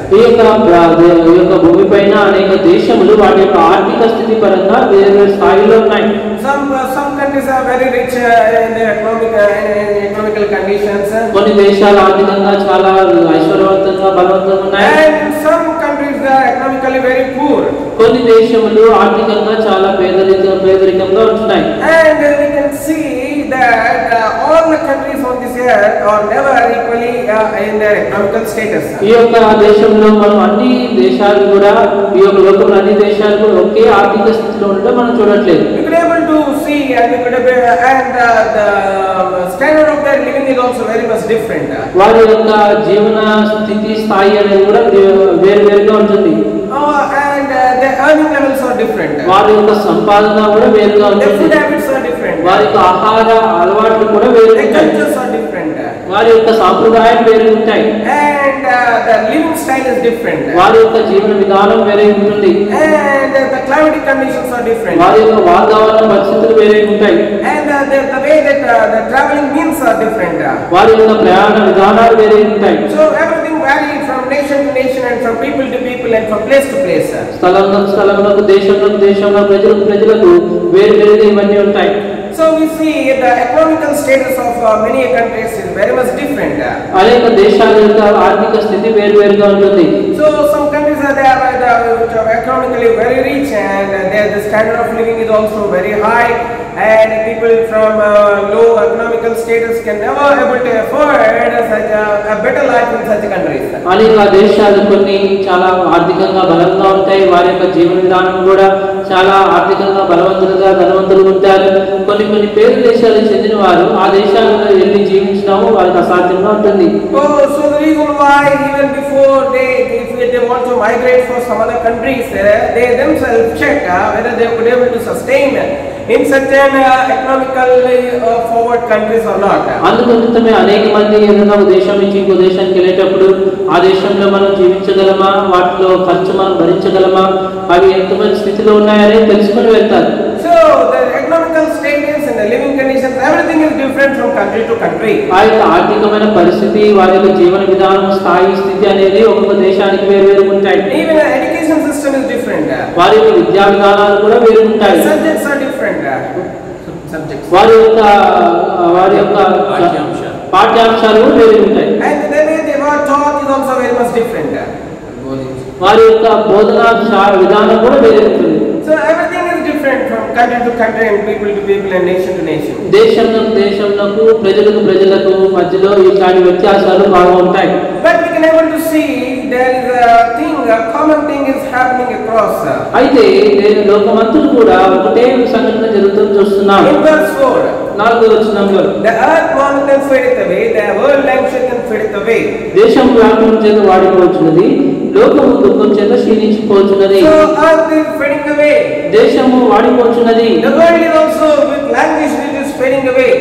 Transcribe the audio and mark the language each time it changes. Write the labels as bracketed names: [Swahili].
[Telugu] ఈ యొక్క భూమిపైన అనేక దేశములు వాటి యొక్క ఆర్థిక స్థితి పరంగా వేరే స్థాయిలో ఉన్నాయి. [English] Some countries are very rich in their economical conditions. [Telugu] కొన్ని దేశాలు ఆర్థికంగా చాలా ఐశ్వర్యవంతంగా బలవంతంగా ఉన్నాయి. [English] And some countries are economically very poor. [Telugu] కొన్ని దేశములు ఆర్థికంగా చాలా పేదరికంగా ఉంటున్నాయి. [English] And we can see that all the countries on this earth are never equally in their economical status. [Telugu] ఈ యొక్క దేశంలో మనం అన్ని దేశాలు కూడా ఈ యొక్క లోకంలో అన్ని దేశాలు కూడా ఒకే ఆర్థిక స్థితిలో ఉండడం మనం చూడట్లేదు. [English] We could able to see and we could and the standard of their living is also very much different. [Telugu] వారి యొక్క జీవన స్థితి స్థాయి అనేది కూడా వేరుగా ఉంటుంది. [English] And their earning levels are different. [Telugu] వారి యొక్క సంపాదన కూడా వేరుగా [English] Their [Telugu] ఉంటుంది. [English] food habits are different. [Telugu] వారి యొక్క ఆహార అలవాట్లు కూడా వేరుగా [English] Their [Telugu] ఉంటాయి. [English] cultures are different. [Telugu] వారి యొక్క సాంప్రదాయాలు వేరే ఉంటాయి. [English] And the living style is different. [Telugu] వారి యొక్క జీవన విధానం వేరే ఉంటుంది. [English] And the climatic conditions are different. [Telugu] వారి యొక్క వాతావరణ పరిస్థితులు వేరే ఉంటాయి. [English] And the way that the traveling means are different. [Telugu] వారి యొక్క ప్రయాణ విధానాలు వేరే ఉంటాయి. [English] So everything varies from nation to nation and from people to people and from place to place. [Telugu] స్థలంలో దేశంలో ప్రజలకు వేరుగా ఇవన్నీ ఉంటాయి. [English] So we see the economical status of many countries is very much different. [Telugu] అనేక దేశాల యొక్క ఆర్థిక స్థితి వేరుగా ఉంటుంది. [English] So some countries are there which are economically very rich and the standard of living is also very high, and people from low economical status can never able to afford such a better life in such countries. [Telugu] అనేక దేశాలు కొన్ని చాలా ఆర్థికంగా బలంగా ఉంటాయి. వారి యొక్క జీవన విధానం కూడా చాలా ఆర్థికంగా ధనవంతులుగా ఉంటారు. కొన్ని పేరు దేశాలకు చెందిన వారు ఆ దేశాలలో వెళ్ళి జీవించడం వారికి అసాధ్యంగా ఉంటుంది. [English] So the reason why even before if they want to migrate for some other countries, they themselves check whether they could able to sustain in such an economically forward countries or not. [Telugu] అందుకోసమే అనేక మంది ఏదైనా ఒక దేశం నుంచి ఇంకో దేశానికి వెళ్ళేటప్పుడు ఆ దేశంలో మనం జీవించగలమా, వాటిలో ఖర్చు మనం భరించగలమా, అవి ఎంతమంది స్థితిలో ఉన్నాయని తెలుసుకొని వెళ్తారు. [English] So the economical status and the living conditions, everything is different from country to country. [Telugu] ఆ యొక్క ఆర్థికమైన పరిస్థితి, వారి యొక్క జీవన విధానం, స్థాయి, స్థితి అనేది ఒక్కొక్క దేశానికి వేరు ఉంటాయి. [English] Even the education system is different. [Telugu] వారి యొక్క విద్యా విధానాలు కూడా వేరు ఉంటాయి. [English] Subjects are different. Subjects. [Telugu] వారి యొక్క పాఠ్యాంశాలు వేరు ఉంటాయి. [English] And the way they were taught is also very much different. [Telugu] వారి యొక్క బోధనా విధానం కూడా వేరే ఉంటుంది. [English] So everything is different from country to country and people to people and nation to nation. [Telugu] దేశంలో ప్రజలకు మధ్యలో ఇట్లాంటి వ్యత్యాసాలు బాగా ఉంటాయి. [English] But we can able to see there is a common thing is happening across. [Telugu] అయితే లోకమంతటా కూడా ఒకటే సంఘటన జరుగుతుంది చూస్తున్నాం. [English] In verse 4, [Telugu] 4వ వచనంలో, [English] the earth mountains fadeth away, the world languisheth fadeth away. [Telugu] దేశం వ్యాకులం చేత వాడిపోచున్నది, లోకము దుఃఖం చేత క్షీణించిపోచున్నది. [English] So earth is fading away. [Telugu] దేశము వాడిపోచున్నది. [English] The world is also with languish, it is fading away.